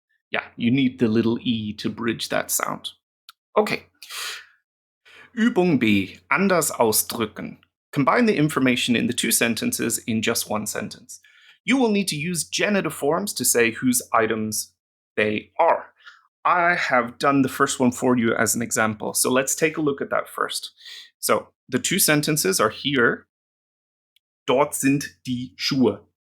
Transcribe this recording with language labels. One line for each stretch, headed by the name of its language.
English: Yeah, you need the little E to bridge that sound. Okay.
German: Übung B, anders ausdrücken.
English: Combine the information in the 2 sentences in just 1 sentence. You will need to use genitive forms to say whose items they are. I have done the first one for you as an example, so let's take a look at that first. So, the 2 sentences are here.
German: Dort sind die Schuhe.